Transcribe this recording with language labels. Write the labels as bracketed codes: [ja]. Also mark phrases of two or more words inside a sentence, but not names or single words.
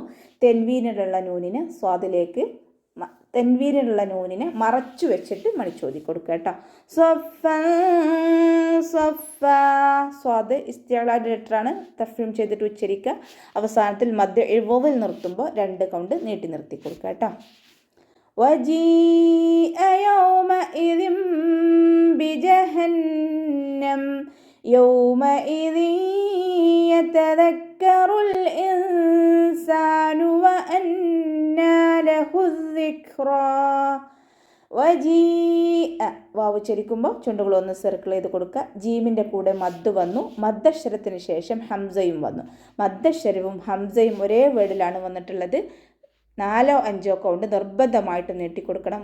[ml] തെൻവീനിലുള്ള നൂനിനെ മറച്ചു വെച്ചിട്ട് മണിച്ചോതി കൊടുക്കുക കേട്ടോ. സ്വാദ് ഇസ്തിഅലാൻ്റെ ലെറ്ററാണ്, തഫ്രീം ചെയ്തിട്ട് ഉച്ചരിക്കുക. അവസാനത്തിൽ മദ്യ ഇവ്വൽ നിർത്തുമ്പോൾ 2 കൗണ്ട് നീട്ടി നിർത്തി കൊടുക്കുക കേട്ടോ. [ar] وجيء يومئذ بجهنم يومئذ يتذكر الإنسان وأنى له الذكرى. [ml] വാവ് ചരിക്കുമ്പോൾ ചുണ്ടുകൾ ഒന്ന് സർക്കിൾ ചെയ്ത് കൊടുക്കുക. ജീമിൻ്റെ കൂടെ മദ് വന്നു, മദ്ദക്ഷരത്തിന് ശേഷം ഹംസയും വന്നു. മദ്ദക്ഷരവും ഹംസയും ഒരേ വേർഡിലാണ് വന്നിട്ടുള്ളത്. 4 or 5 കൗണ്ട് നിർബന്ധമായിട്ട് നീട്ടിക്കൊടുക്കണം.